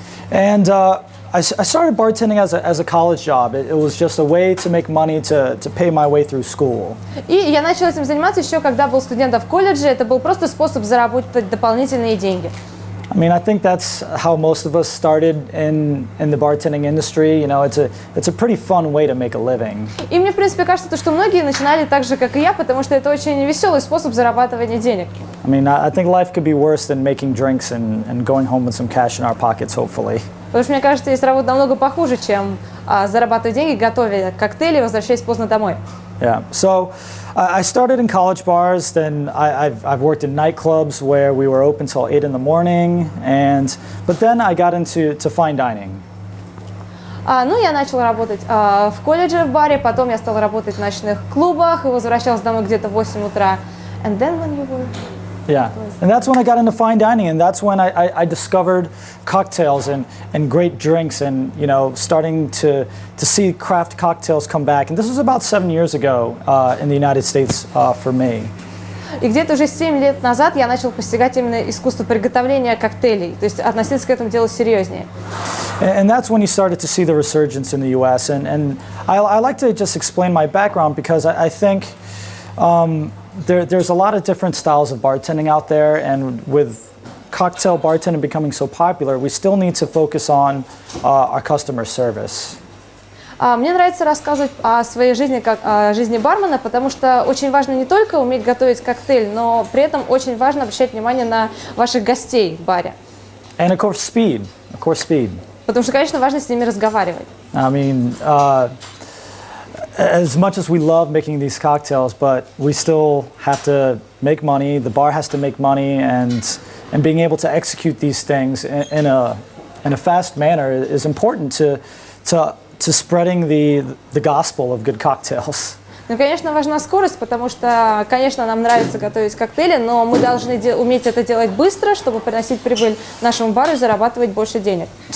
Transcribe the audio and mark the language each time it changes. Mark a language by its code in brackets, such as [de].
[en] And I started bartending as a college job. It was just a way to make money to pay my way through school. [ru] И я начала этим заниматься еще когда был студентом в колледже. Это был просто способ заработать дополнительные деньги. [en] I mean, I think that's how most of us started in the bartending industry. You know, it's a pretty fun way to make a living. [ru] И мне, в принципе, кажется, что многие начинали так же, как и я, потому что это очень веселый способ зарабатывания денег. [en] I mean, I think life could be worse than making drinks and going home with some cash in our pockets, hopefully. [ru] Потому что, мне кажется, есть работа намного похуже, чем зарабатывать деньги, готовя коктейли, возвращаясь поздно домой. [en] Yeah. So I started in college bars. Then I've worked in nightclubs where we were open till 8 in the morning. But then I got into fine dining. [ru] Ну, я начала работать в колледже, в баре, потом я стала работать в ночных клубах и возвращалась домой где-то в 8 утра. [en] And then when you were... Yeah, and that's when I got into fine dining, and that's when I discovered cocktails and great drinks, and you know, starting to see craft cocktails come back. And this was about 7 years ago in the United States for me. [ru] И где-то уже 7 лет назад я начал постигать именно искусство приготовления коктейлей, то есть относиться к этому делу серьезнее. [en] And that's when you started to see the resurgence in the U.S. And I like to just explain my background, because I think there's a lot of different styles of bartending out there, and with cocktail bartending becoming so popular, we still need to focus on our customer service. [ru] Мне нравится рассказывать о своей жизни как о жизни бармена, потому что очень важно не только уметь готовить коктейль, но при этом очень важно обращать внимание на ваших гостей в баре. [en] And of course speed. [ru] Потому что, конечно, важно с ними разговаривать. [en] I mean, as much as we love making these cocktails, but we still have to make money. The bar has to make money, and being able to execute these things in a fast manner is important to spreading the gospel of good cocktails. [ru] Ну, конечно, важна скорость, потому что, конечно, нам нравится готовить коктейли, но мы должны уметь это делать быстро, чтобы приносить прибыль нашему бару и зарабатывать больше денег.